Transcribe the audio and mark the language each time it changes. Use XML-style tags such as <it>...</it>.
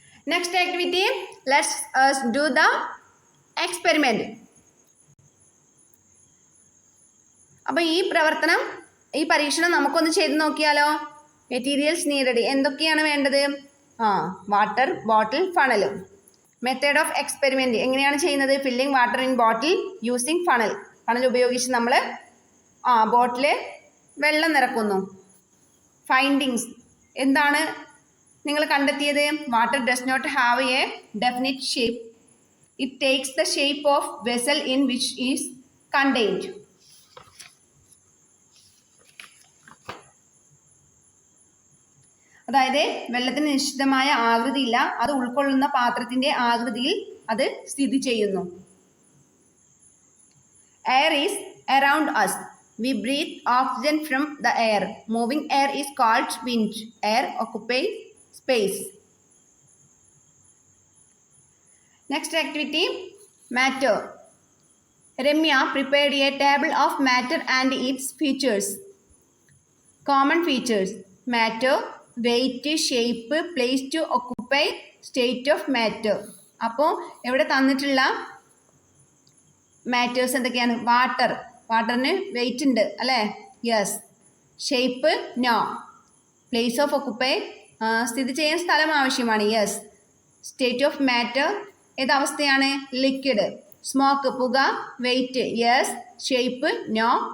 <en>Next activity, let's do the experiment.</en> <ml>അപ്പോൾ ഈ പ്രവർത്തനം ഈ പരീക്ഷണം നമുക്കൊന്ന് ചെയ്ത് നോക്കിയാലോ?</ml> <en>materials needed</en> <ml>എന്തൊക്കെയാണ് വേണ്ടത്? Water bottle ഫണലും.</ml> <en>method of experiment</en> <ml>എങ്ങനെയാണ് ചെയ്യുന്നത്?</ml> <en>Filling water in bottle using funnel.</en> <ml>Funnel ഉപയോഗിച്ച് നമ്മൾ ബോട്ടിൽ വെള്ളം നിറക്കുന്നു. ഫൈൻഡിങ്സ് എന്താണ് നിങ്ങൾ കണ്ടെത്തിയത്?</ml> <en>Water does not have a definite shape. It takes the shape of vessel in which is contained.</en> <ml>അതായത് വെള്ളത്തിന് നിശ്ചിതമായ ആകൃതിയില്ല, അത് ഉൾക്കൊള്ളുന്ന പാത്രത്തിന്റെ ആകൃതിയിൽ അത് സ്ഥിതി ചെയ്യുന്നു.</ml> <en>Air is around us. We breathe oxygen from the air. Moving air is called wind. Air occupies space. Next activity, matter. Ramya prepared a table of matter and its features. Common features: matter, weight, shape, place to occupy, state of matter.</en> <ml>അപ്പോൾ ഇവിടെ തന്നിട്ടുള്ള matters എന്തൊക്കെയാണ്? Water, വാട്ടറിന് wait ഉണ്ട് അല്ലേ? Yes. Shape no.</ml> <en>place of occupy</en> <ml>സ്ഥിതി ചെയ്യാൻ സ്ഥലം ആവശ്യമാണ്. Yes.</ml> <en>state of matter</en> <ml>ഏതവസ്ഥയാണ്? Liquid. Smoke പുക. Wait yes. Shape no.</ml>